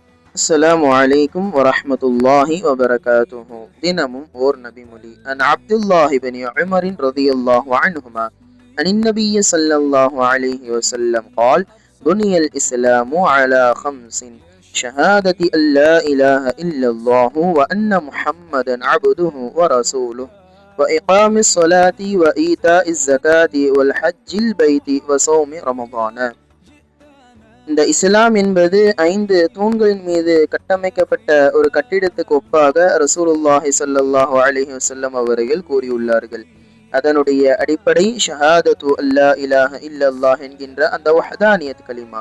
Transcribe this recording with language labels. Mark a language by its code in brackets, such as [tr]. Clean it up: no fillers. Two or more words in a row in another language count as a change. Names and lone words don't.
[ar] السلام عليكم ورحمة الله وبركاته. [ta] தினமும் ஓர் நபிமொழி. [ar] عن عبد الله بن عمر رضي الله عنهما عن النبي صلى الله عليه وسلم قال: بني الإسلام على خمس: شهادة أن لا إله إلا الله وأن محمدا عبده ورسوله وإقام الصلاة وإيتاء الزكاة والحج البيت وصوم رمضان. [ta] இந்த இஸ்லாம் என்பது 5 தூண்களின் மீது கட்டமைக்கப்பட்ட ஒரு கட்டிடத்துக்கு ஒப்பாக [ar] رسول الله صلى الله عليه وسلم [ta] அவர்கள் கூறியுள்ளார்கள். அதனுடைய அடிப்படை [ar] شهادة ألا إله إلا الله [ta] என்கின்ற அந்த வஹ்தானியத் கலிமா.